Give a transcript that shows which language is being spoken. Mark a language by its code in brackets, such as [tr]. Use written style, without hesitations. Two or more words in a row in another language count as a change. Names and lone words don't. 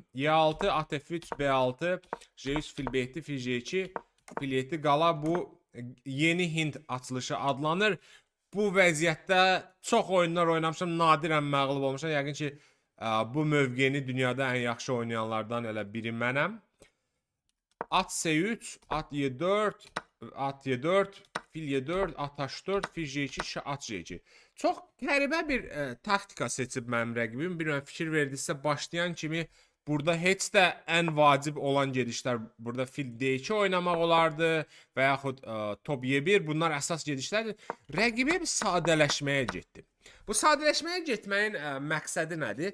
[az] Y6, ATF3, B6, J3, fil B2, fil J2, fil 7 qala. Bu yeni Hind açılışı adlanır. Bu vəziyyətdə çox oyunlar oynamışam, nadirən məğlub olmuşam. Yəqin ki, bu mövqeyini dünyada ən yaxşı oynayanlardan elə biri mənəm. At C3, at Y4, at Y4, fil Y4, at H4, fil J2, at J2. Çox qəribə bir taktika seçib mənim rəqibim. Bir fikir verdisə, başlayan kimi burada heç də ən vacib olan gedişlər, burada fil D2 oynamaq olardı və yaxud top Y1, bunlar əsas gedişlərdir. Rəqibim sadələşməyə getdi. Bu sadələşməyə getməyin məqsədi nədir?